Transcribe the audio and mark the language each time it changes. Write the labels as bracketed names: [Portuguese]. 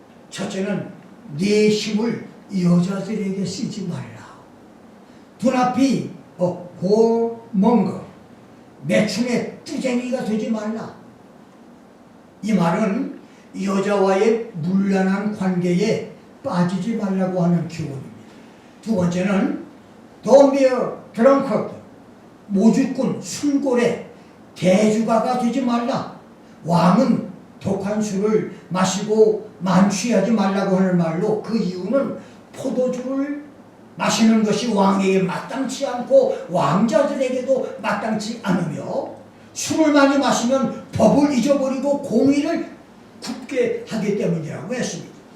[Korean] 첫째는 내 힘을 여자들에게 쓰지 말라. [English] Do not be a whoremonger. [Korean] 매춘의 뚜쟁이가 되지 말라. 이 말은 여자와의 문란한 관계에 빠지지 말라고 하는 교훈입니다. 두 번째는 [English] Don't be a drunkard. [Korean] 모주꾼, 술고래, 대주가가 되지 말라. 왕은 독한 술을 마시고 만취하지 말라고 하는 말로, 그 이유는 포도주를 마시는 것이 왕에게 마땅치 않고 왕자들에게도 마땅치 않으며, 술을 많이 마시면 법을 잊어버리고 공의를 굽게 하기 때문이라고 했습니다.